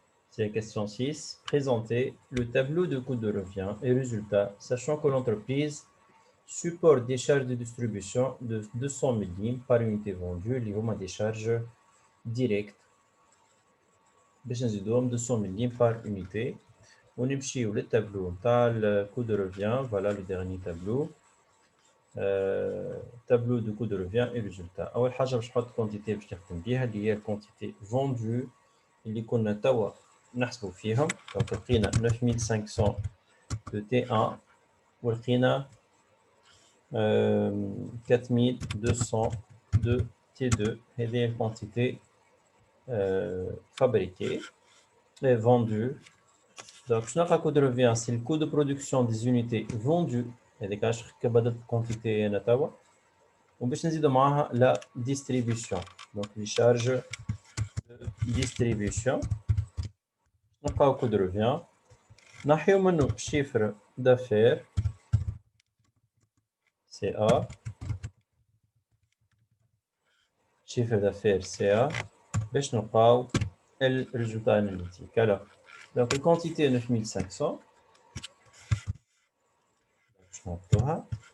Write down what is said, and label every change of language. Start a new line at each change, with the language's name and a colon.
French: C'est la question 6. Présenter le tableau de coût de revient et résultats, sachant que l'entreprise supporte des charges de distribution de 200 millim par unité vendue,
Arabic: اللي هما
French: des charges directes
Arabic: باش نزيدوهم
French: 200 millim par unité.
Arabic: ونمشيو للتابلو نتاع
French: le coût de revient. Voilà le dernier tableau. tableau de coût de revient et résultat.
Arabic: أول حاجة باش نحط quantité باش نخدم بيها اللي هي الكونتيتي vendue اللي كنا توا نحسبوا فيهم. donc لقينا 9500 de T1 ولقينا 4200 de T2. هذه الكونتيتي fabriquée et vendue.
French: donc
Arabic: شنو نلقى
French: coût de revient c'est le coût de production des unités vendues.
Arabic: هذيك علاش كبدلت الكونتيتي انا توا. وباش نزيدو معاها لا ديستريبيسيون
French: donc les charges de distribution.
Arabic: نلقاو coût de revient نحيو منه chiffre d'affaires CA. chiffre d'affaires CA باش نلقاو الريزولتا اناليتيك. alors donc الكونتيتي 9500 باش نحطوها.